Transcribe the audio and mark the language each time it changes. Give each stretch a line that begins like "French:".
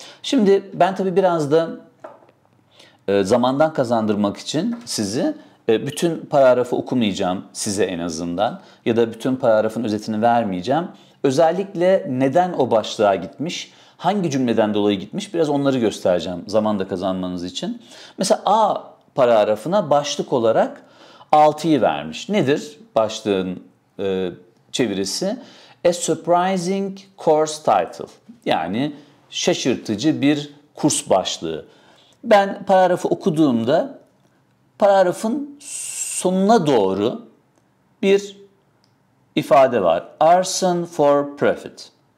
Turkish: Şimdi ben tabii biraz da zamandan kazandırmak için sizi bütün paragrafı okumayacağım size en azından ya da bütün paragrafın özetini vermeyeceğim. Özellikle neden o başlığa gitmiş, hangi cümleden dolayı gitmiş biraz onları göstereceğim zaman da kazanmanız için. Mesela A paragrafına başlık olarak 6'yı vermiş. Nedir başlığın çevirisi?
English: A surprising course title.
Turkish: Yani şaşırtıcı bir kurs başlığı. Ben paragrafı okuduğumda paragrafın sonuna doğru bir ifade var.
English: Arson for profit.